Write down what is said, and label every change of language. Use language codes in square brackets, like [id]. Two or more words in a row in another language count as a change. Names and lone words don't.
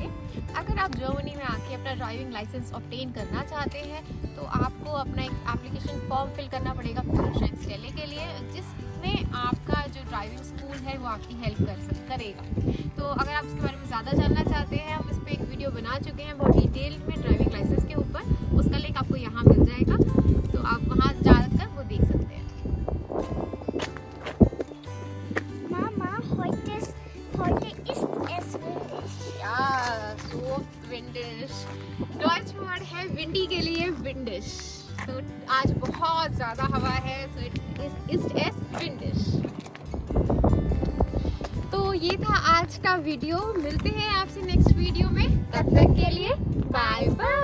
[hi] अगर आप जर्मनी में आके अपना [en] driving license obtain [hi] करना चाहते हैं तो आपको अपना एक [en] application form fill [hi] करना पड़ेगा Führerscheinstelle के लिए, जिसमें आपका जो [en] driving school [hi] है वो आपकी हेल्प करेगा। तो अगर आप इसके बारे में ज़्यादा जानना चाहते हैं, हम इस पर एक वीडियो बना बता चुके हैं बहुत डिटेल में [en] driving license [hi] के ऊपर, उसका लिंक आपको यहाँ मिल जाएगा, तो आप वहाँ जाकर वो देख सकते हैं। [de] Mama, heute ist es windig. या so windish, [hi] डॉइच वर्ड है विंडी के लिए विंडिश। तो आज बहुत ज़्यादा हवा है, [en] so it is as windish. [hi] तो ये था आज का वीडियो, मिलते हैं आपसे [en] next video [hi] में, तब तक के लिए बाय।